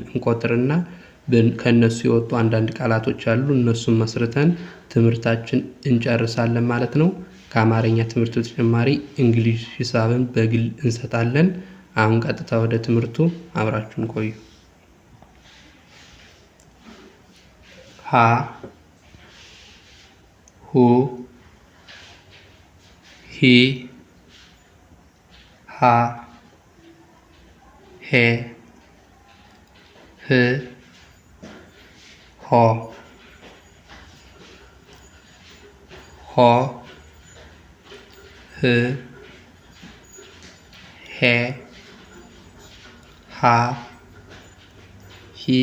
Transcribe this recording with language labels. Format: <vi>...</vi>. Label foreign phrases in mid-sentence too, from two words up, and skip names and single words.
<am>እንቆጥርና ከነሱ የወጡ አንዳንድ ቃላቶች አሉ። እነሱን መስርተን ትምህርታችን እንጨርሳለን ማለት ነው። ከአማርኛ ትምህርት በተጨማሪ እንግሊዝ፣ ሂሳብን በግል እንሰጣለን። አሁን ቀጥታ ወደ ትምህርቱ አብራችሁን ቆዩ። ሀ ሁ ሂ ሃ ሄ ህ ሆ ሆ ህ ሄ ሃ ሂ</am>